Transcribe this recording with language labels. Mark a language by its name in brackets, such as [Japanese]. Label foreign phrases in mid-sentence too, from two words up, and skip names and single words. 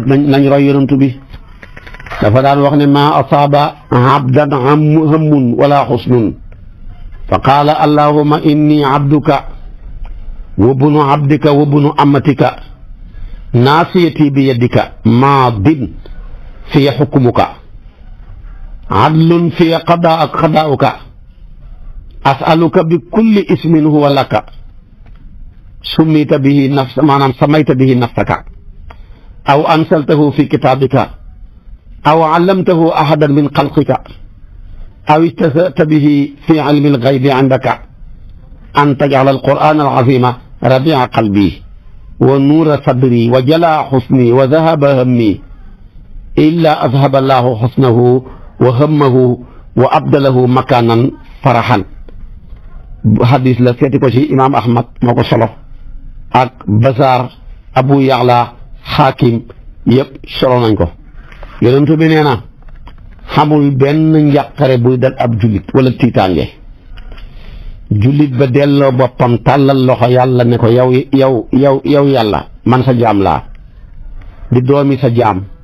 [Wolof] nañ roy yonent bi dafa daan wax ne [Arabic] ما أصاب عبدا هما ولا حزن فقال اللهم إني عبدك و ابن عبدك و ابن أمتك ناصيتي بيدك ماض في حكمك عدل في قضاؤك أسألك بكل اسم هو لك سميت به سميت به نفسك أو أنزلته في كتابك أو علمته أحدا من خلقك أو استأثرت به في علم الغيب عندك أن تجعل القرآن العظيم ربيع قلبي و نور صدري و جلاء حزني و ذهاب همي إلا أذهب الله حزنه و همه و أبدله مكانه فرحا [Wolof] hadis la seeti ko ci imaam Ahmad moo ko solo ak Bazaar Abu Ya'la Xaakim yëpp solo nañ ko yonent bi nee na xamul benn njàqare buy dal ab jullit wala tiitaange jullit ba delloo boppam tàllal loxo yàlla ne ko yow yàlla man sa jaam laa di doomi sa jaam